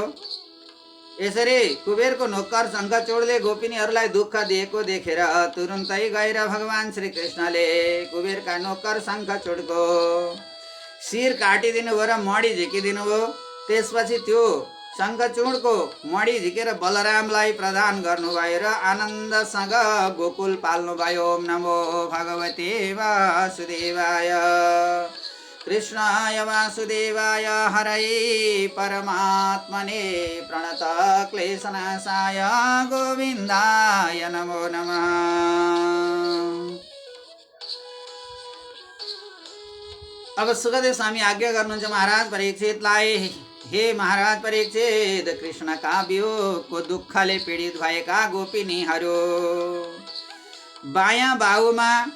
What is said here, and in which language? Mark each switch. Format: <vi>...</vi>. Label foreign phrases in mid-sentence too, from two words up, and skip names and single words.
<ne>यसरी कुबेरको नोकर शङ्खचूडले गोपिनीहरूलाई दुःख दिएको देखेर तुरुन्तै गएर भगवान श्रीकृष्णले कुबेरका नोकर शङ्खचूडको शिर काटिदिनु भयो र मडी झिकिदिनु भयो। त्यसपछि त्यो शङ्खचूडको मडी झिकेर बलरामलाई प्रदान गर्नुभयो र आनन्दसँग गोकुल पाल्नुभयो।</ne> <sa>ओम नमो भगवते वासुदेवाय, कृष्णाय वासुदेवाय, हरये परमात्मने प्रणत क्लेशनाशाय गोविन्दाय नमो नमः।</sa> <ne>अब सुखदेव स्वामी आज्ञा गर्नुहुन्छ महाराज परीक्षितलाई, हे महाराज परीक्षित, कृष्णका वियोगको दुःखले पीडित भएका गोपिनीहरू बायाँ बाहुमा</ne>